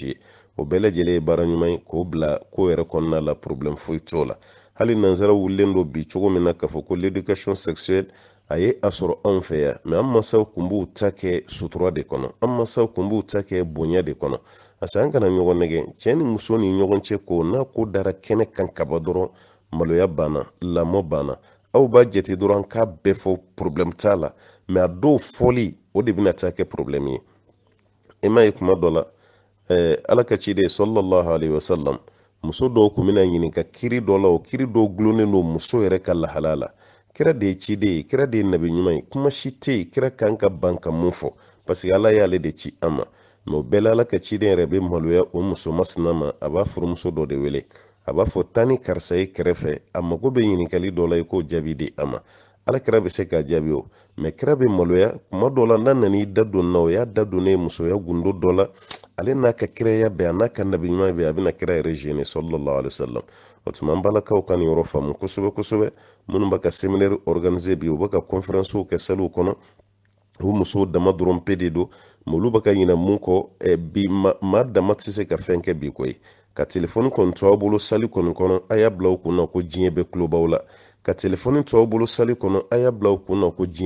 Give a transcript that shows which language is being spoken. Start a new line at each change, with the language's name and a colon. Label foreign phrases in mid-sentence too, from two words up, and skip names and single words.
Bambara: ye o bɛɛ lajɛlen ye baara ɲuman ye k'o bila ko yɛrɛ kɔnɔna la problème foyi t'o la hali nanzara wulilen don bi cogo min na k'a fɔ ko
French: l'éducation sexuelle
Bambara: a ye a sɔrɔ anw fɛ yan mais an masaw kun b'u ta kɛ sutura de kɔnɔ an masaw kun b'u ta kɛ bonya de kɔnɔ
French: parce que
Bambara: an kana ɲɔgɔn nɛgɛ cɛ ni muso ni ɲɔgɔn cɛ ko n'a ko dara kɛnɛ kan kaba dɔrɔn maloya banna lamɔ banna aw b'a jate dɔrɔn k'a bɛɛ fɔ problème t'a la mais a dɔw fɔli o de bɛna taa kɛ problème ye i m'a ye kuma dɔ la ala ka ciden
Arabic: صلى الله عليه وسلم
Bambara: muso dɔw kun bɛna ɲininka kiri dɔ la o kiri dɔw gulonnen don muso yɛrɛ ka lahala la kira de ye ciden ye kira de ye nabi ɲuman ye kuma si tɛ yen kira kan ka ban ka mun fɔ
French: parce que
Bambara: ala y'ale de ci an ma mais o bɛɛ la ala ka ciden yɛrɛ bɛ maloya o muso masina ma a b'a furumuso dɔ de wele a b'a fɔ taa ni karisa ye kɛrɛfɛ a mago bɛ ɲininkali dɔ la i k'o jaabi di a ma ala kira bɛ se k'a jaabi o mais kira bɛ maloya kuma dɔ la n'a nan'i da don na o y'a da donnen musoya gundo dɔ la ale n'a ka kiraya bɛn a n'a ka nabi ɲuman bɛn a bɛna kira yɛrɛ gêner
Arabic: صلى الله عليه وسلم
Bambara: o tuma an balakaw ka nin yɔrɔ faamu kosɛbɛ kosɛbɛ minnu bɛ ka
French: séminaire organiser
Bambara: bi u bɛ ka conférence kɛ saliw kɔnɔ o musow dama dɔrɔn pe de don mais olu bɛ ka ɲinɛ mun kɔ bi maa dama tɛ se ka fɛn kɛ bi koyi ka telefɔni kɔni to aw bolo sali kɔni kɔnɔ a y'a bila aw kunna ko diɲɛ bɛ tulo b'aw la ka telefɔni to aw bolo sali kɔnɔ a y'a bila aw kunna ko diɲɛ